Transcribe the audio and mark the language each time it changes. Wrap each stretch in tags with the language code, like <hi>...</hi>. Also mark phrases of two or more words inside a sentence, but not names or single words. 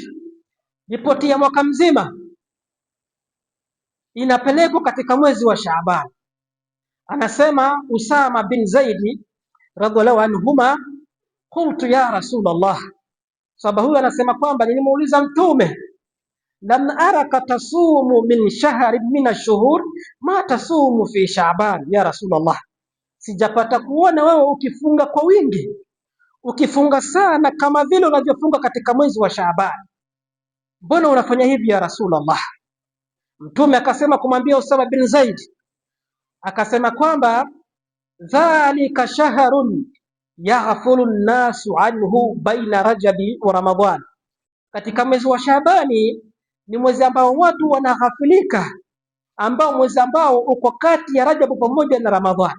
<sw>Ripoti ya mwaka mzima inapelekwa katika mwezi wa Shaaban. Anasema Usama bin Zaidi</sw> <ar>رضي الله عنهما, قلت يا رسول الله,</ar> <sw>sababu huyu anasema kwamba nilimuuliza Mtume,</sw> <ar>لم أرك تصوم من شهر من الشهور ما تصوم في شعبان يا رسول الله,</ar> <sw>sijapata kuona wewe ukifunga kwa wingi, ukifunga sana kama vile unavyofunga katika mwezi wa Shaaban, mbona unafanya hivi</sw> <ar>يا رسول الله?</ar> <sw>Mtume akasema kumwambia Usama bin Zaid, akasema kwamba</sw> <ar>ذلك شهر يغفل الناس عنه بين رجب ورمضان,</ar> <sw>katika mwezi wa Shaabani ni mwezi ambao watu wanaghafilika, ambao mwezi ambao uko kati ya Rajabu pamoja na Ramadhani.</sw>